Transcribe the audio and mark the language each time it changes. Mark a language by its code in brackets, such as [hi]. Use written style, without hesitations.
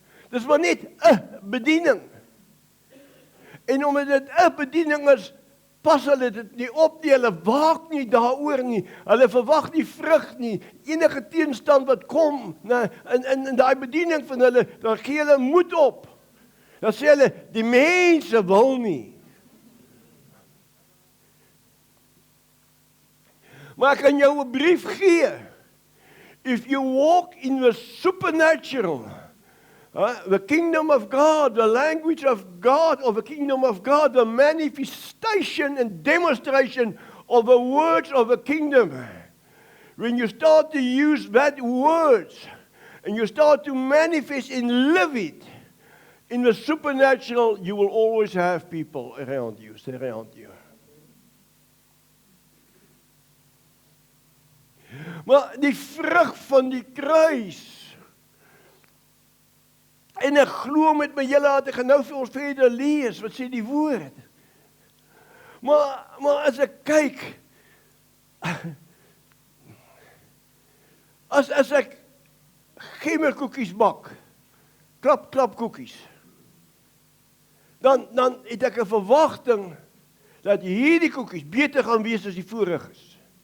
[af] Dis maar net 'n bediening. En omdat dit 'n bediening is, pas hulle dit nie op nie, hulle waak nie daaroor nie, hulle verwag nie vrug nie, enige teenstand wat kom in daai bediening van hulle, dan gee hulle moed op. Dan sê hulle, die mense wil nie. Maar ek kan jou 'n brief gee. [en] If you walk in the supernatural, the kingdom of God, the language of God, of the kingdom of God, the manifestation and demonstration of the words of the kingdom. When you start to use that words, and you start to manifest and live it, in the supernatural, you will always have people around you, surround you. [af] Maar die vrug van die kruis, en ek glo met my hele hart, ek gaan nou vir ons verder lees, wat sê die woord. Maar as ek kyk, as ek gemmerkoekies bak, klap koekies, dan het ek 'n verwagting dat hierdie koekies beter gaan wees as die voriges.